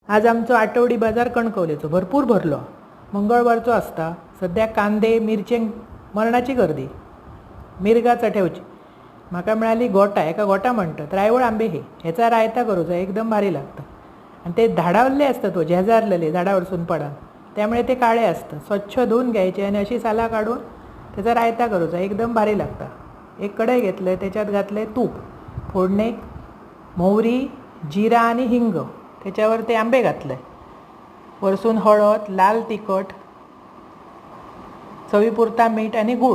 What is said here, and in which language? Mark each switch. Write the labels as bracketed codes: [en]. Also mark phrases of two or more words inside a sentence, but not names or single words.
[kok] आज आमचो आठवडी बाजार कणकवलेचो भरपूर भरलो. मंगळवारचो आसता. सध्या कांदे मिरचेंक मरणाची गर्दी. मिरगां चठेवची. म्हाका मेळाली गोटा, एका गोटा म्हणटात रायवळ आंबे हेचा रायता करूचो एकदम भारी लागता. [mr] आणि ते झाडावरले असतात तो झेजारलेले झाडा वरसून पडन, त्यामुळे ते काळे असतात. स्वच्छ धुवून घ्यायचे आणि अशी साला काढून त्याचा रायता करूचा एकदम भारी लागता. एक कढई घेतले, त्याच्यात घातले तूप, फोडणेक मोहरी, जिरा आणि हिंग, त्याच्यावर ते आंबे घातले, वरसून हळद, लाल तिखट, चवीपुरता मीठ आणि गूळ.